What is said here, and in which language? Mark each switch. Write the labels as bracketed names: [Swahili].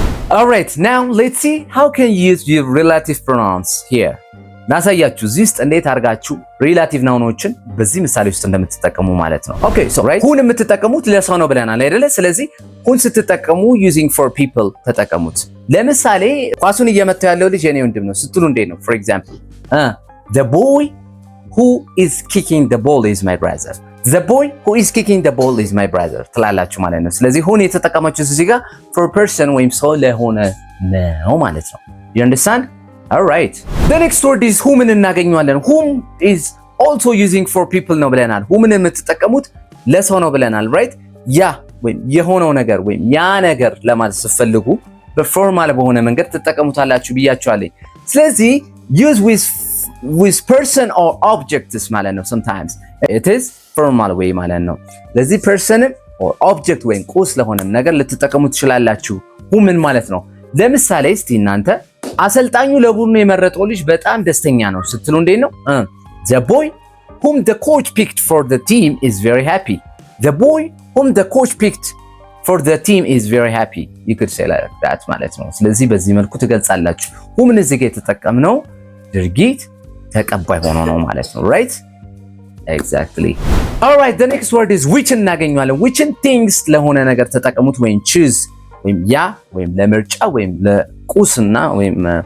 [English] all right now let's see how can you use your relative pronouns here [Amharic] ናሳያችሁ እዚህ ውስጥ እንዴት አርጋችሁ ሪላቲቭ ናውኖችን በዚህ ምሳሌ ውስጥ እንደምትጠቀሙ ማለት ነው። ኦኬ ሶ ራይት ሁን የምትጠቀሙት ለሰው ነው ብለናል አይደለ? ስለዚህ ሁን ስትጠቀሙ [English] using for people [Amharic] ተጠቀሙት። ለምሳሌ ኳሱን እየመታው ያለው ልጅ የኔ ወንድም ነው ስትሉ እንዴት ነው? [English] for example the boy who is kicking the ball is my brother. the boy who is kicking the ball is my brother [Amharic] ትላላችሁ ማለት ነው። ስለዚህ ሁን የተጠቀማችሁት እዚህ ጋር [English] for person [Amharic] ወይም ሰው ለሆነ ነው ማለት ነው። [English] you understand? all right the next word is whom [Amharic] እናገኘዋለን። [English] whom is also using for people [Amharic] ነው ብለናል። whom የምትጠቀሙት ለሰው ነው ብለናል። right ያ ወይም የሆነው ነገር ወይም ያ ነገር ለማለት ስትፈልጉ በፎርማል በሆነ መንገድ ትጠቀሙታላችሁ ብያችኋለሁ። ስለዚህ use [English] with person or objects [Amharic] ማለት ነው። [English] sometimes it is formal way [Amharic] ማለት ነው። ለዚህ [English] person or object [Amharic] ወይም ቁስ ለሆነ ነገር ልትጠቀሙ ትችላላችሁ። whom ማለት ነው። ለምሳሌ እስቲ እናንተ አሰልጣኙ ለቡድኑ የመረጠው ልጅ በጣም ደስተኛ ነው ስትሉ እንዴት ነው? [English] the boy whom the coach picked for the team is very happy. the boy whom the coach picked for the team is very happy. you could say like that [Amharic] ማለት ነው። ስለዚህ በዚህ መልኩ ትገልጻላችሁ። whom እዚህ ጋር የተጠቀምነው ድርጊት ተቀባይ ሆኖ ነው ማለት ነው። [English] right exactly all right the next word is which [Amharic] እናገኘዋለን። whichን things ለሆነ ነገር ተጠቀሙት ወይም choose ወይም ያ ወይም ለምርጫ ወይም ለቁስና ወይም